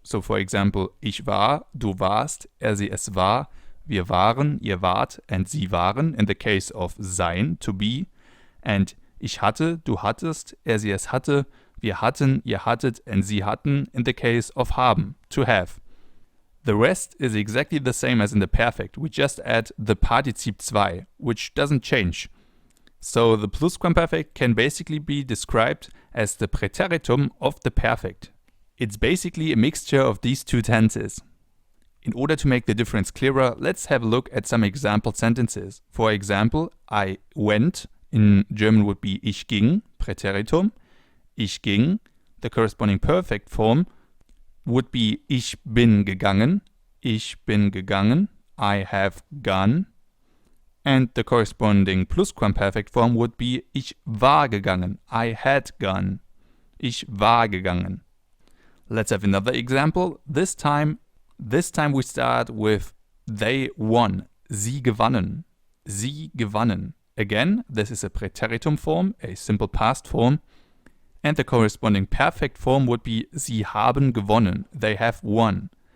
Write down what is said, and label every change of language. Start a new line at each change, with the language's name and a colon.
English: So for example,
German: ich war, du warst, sie es war, wir waren, ihr wart, and sie waren
English: in the case of sein, to be, and
German: ich hatte, du hattest, sie es hatte, wir hatten, ihr hattet, and sie hatten
English: in the case of haben, to have. The rest is exactly the same as in the perfect, we just add the Partizip zwei, which doesn't change. So the Plusquamperfekt can basically be described as the Präteritum of the perfect. It's basically a mixture of these two tenses. In order to make the difference clearer, let's have a look at some example sentences. For example, I went, in German would be
German: ich ging,
English: Präteritum.
German: Ich ging,
English: the corresponding perfect form would be
German: ich bin gegangen,
English: I have gone. And the corresponding Plusquamperfekt form would be
German: ich war gegangen,
English: I had gone,
German: ich war gegangen.
English: Let's have another example. This time we start with they won,
German: sie gewannen, sie gewannen.
English: Again, this is a Präteritum form, a simple past form. And the corresponding perfect form would be
German: sie haben gewonnen,
English: they have won.